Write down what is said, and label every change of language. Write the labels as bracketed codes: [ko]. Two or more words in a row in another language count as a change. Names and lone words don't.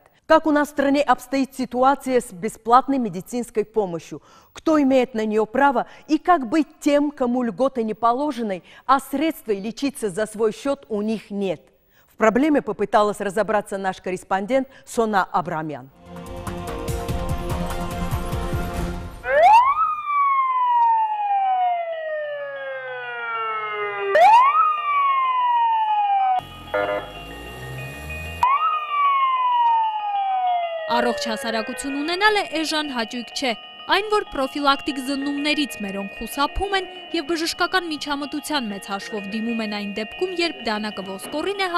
[ru] Как у нас в стране обстоит ситуация с бесплатной медицинской помощью? Кто имеет на нее право? И как быть тем, кому льготы не положены, а средства лечиться за свой счет у них нет? В проблеме попыталась разобраться наш корреспондент Сона Абрамян. [hy] Առողջ հասարակություն ունենալը էժան հաճույք չէ, այն որ պրոֆիլակտիկ զննումներից մերոնք խուսափում են և բժշկական միջամտության մեծ հաշվով դիմում են այն դեպքում, երբ դանակը ոսկորին է